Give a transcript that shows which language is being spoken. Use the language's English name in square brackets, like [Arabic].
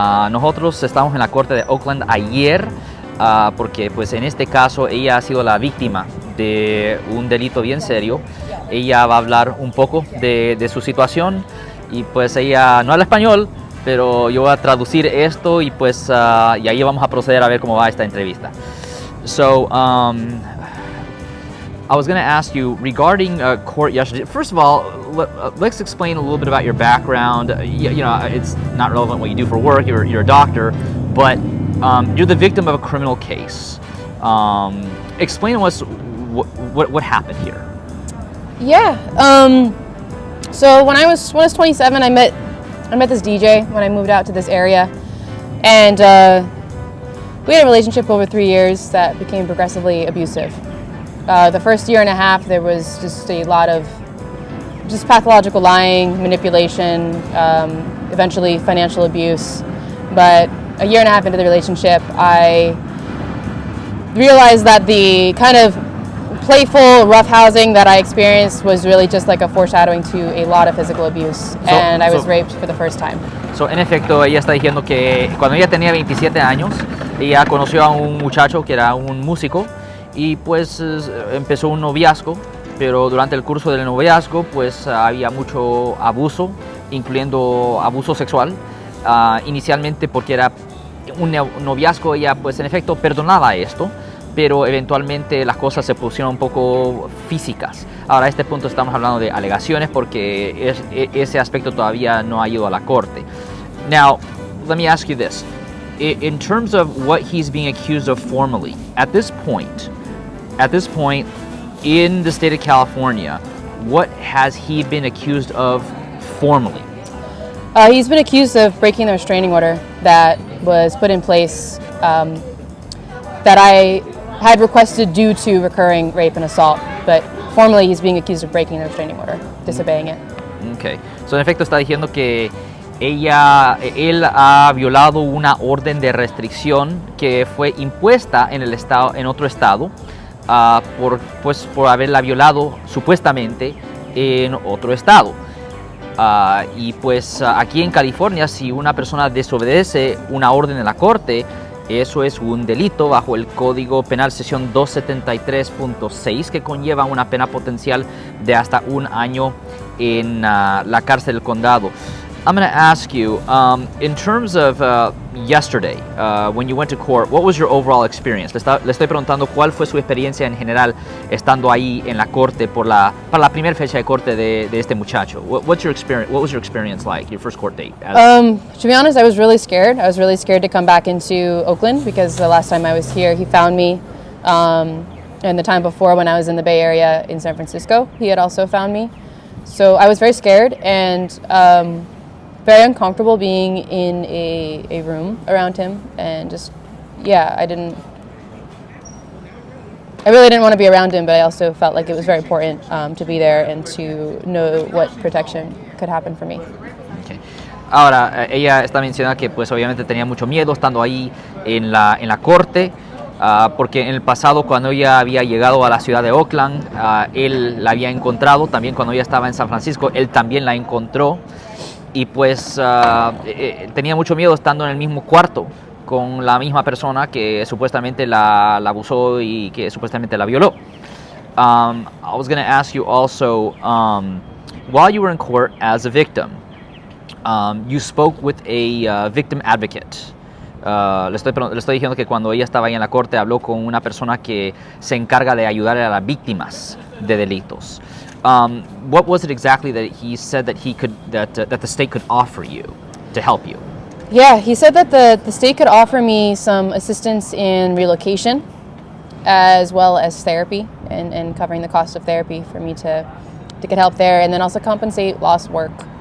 [Spanish] Nosotros estamos en la corte de Oakland ayer porque pues en este caso ella ha sido la víctima de un delito bien serio. Ella va a hablar un poco de su situación y pues ella no habla español, pero yo voy a traducir esto y pues y ahí vamos a proceder a ver cómo va esta entrevista. [English] So, I was going to ask you regarding court yesterday. First of all, let's explain a little bit about your background. You know, it's not relevant what you do for work. You're a doctor, but you're the victim of a criminal case. Explain to us what happened here. Yeah. So when I was 27, I met this DJ when I moved out to this area, and we had a relationship over 3 years that became progressively abusive. The first year and a half, there was just a lot of just pathological lying, manipulation, eventually financial abuse. But a year and a half into the relationship, I realized that the kind of playful roughhousing that I experienced was really just like a foreshadowing to a lot of physical abuse, and I was raped for the first time. [Spanish] So, en efecto, ella está diciendo que cuando ella tenía 27 años, ella conoció a un muchacho que era un músico y pues empezó un noviazgo, pero durante el curso del noviazgo pues había mucho abuso, incluyendo abuso sexual. Inicialmente porque era un noviazgo, ella pues en efecto perdonaba esto, pero eventualmente las cosas se pusieron un poco físicas. Ahora a este punto estamos hablando de alegaciones porque ese aspecto todavía no ha ido a la corte. [English] Now, let me ask you this. In terms of what he's being accused of formally, at this point in the state of California, what has he been accused of formally? He's been accused of breaking the restraining order that was put in place that I had requested due to recurring rape and assault, but formally he's being accused of breaking the restraining order, disobeying it. Okay. [Spanish] So en efecto está diciendo que él ha violado una orden de restricción que fue impuesta en otro estado por haberla violado supuestamente en otro estado. Y pues aquí en California, si una persona desobedece una orden de la corte, eso es un delito bajo el Código Penal sección 273.6 que conlleva una pena potencial de hasta 1 año en la cárcel del condado. [English] I'm going to ask you, in terms of yesterday, when you went to court, what was your overall experience? [Spanish] Le estoy preguntando cuál fue su experiencia en general estando ahí en la corte para la primera fecha de corte de este muchacho. [English] What's your experience? What was your experience like, your first court date? To be honest, I was really scared. I was really scared to come back into Oakland because the last time I was here, he found me. And the time before when I was in the Bay Area in San Francisco, he had also found me. So I was very scared and very uncomfortable being in a room around him, and just, yeah, I really didn't want to be around him, but I also felt like it was very important to be there and to know what protection could happen for me. Okay. [Spanish] Ahora, ella está mencionando que pues obviamente tenía mucho miedo estando ahí en la corte, porque en el pasado cuando ella había llegado a la ciudad de Oakland, él la había encontrado, también cuando ella estaba en San Francisco, él también la encontró. Y pues tenía mucho miedo estando en el mismo cuarto con la misma persona que supuestamente la abusó y que supuestamente la violó. [English] I was going to ask you also, while you were in court as a victim, you spoke with a victim advocate. [Spanish] Le estoy diciendo que cuando ella estaba ahí en la corte habló con una persona que se encarga de ayudar a las víctimas de delitos. [English] What was it exactly that he said that the state could offer you to help you? Yeah, he said that the state could offer me some assistance in relocation, as well as therapy, and covering the cost of therapy for me to get help there, and then also compensate lost work.